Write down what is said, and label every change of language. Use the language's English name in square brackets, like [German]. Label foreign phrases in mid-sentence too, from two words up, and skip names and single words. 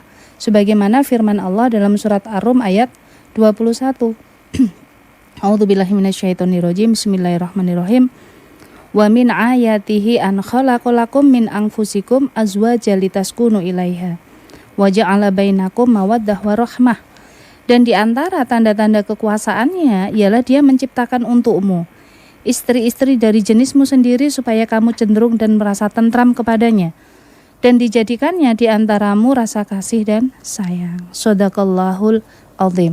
[Indonesian] Sebagaimana firman Allah dalam surat Ar-Rum ayat 21. [Arabic] أعوذ بالله من الشيطان الرجيم. بسم الله الرحمن الرحيم. ومن آياته أن خلق لكم من أنفسكم أزواجا لتسكنوا إليها وجعل بينكم مودة ورحمة. [Indonesian] Dan di antara tanda-tanda kekuasaannya ialah Dia menciptakan untukmu istri-istri dari jenismu sendiri supaya kamu cenderung dan merasa tentram kepadanya, dan dijadikannya di antaramu rasa kasih dan sayang. [Arabic] صدق الله العظيم.